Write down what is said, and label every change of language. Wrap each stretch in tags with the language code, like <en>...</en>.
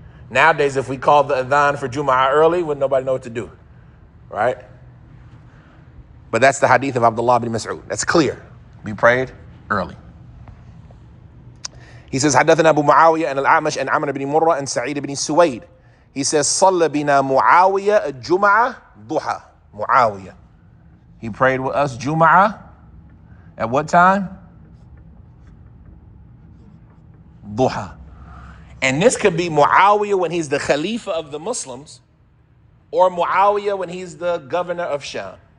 <en>Nowadays, if we call the adhan for Jum'ah early, wouldn't nobody know what to do, right? But that's the hadith of Abdullah bin Mas'ud. That's clear. We prayed early. He says,</en> <ar>حدثنا أبو معاوية</ar> <en>and Al-A'mash and Amr ibn Murrah and Sa'id ibn Suwaid. He says,</en> <ar>صلى بنا معاوية الجمعة ضحى.</ar> <en>Muawiyah. He prayed with us Jum'ah at what time? Duha. And this could be Muawiyah when he's the Khalifa of the Muslims, or Muawiyah when he's the governor of Sham.</en>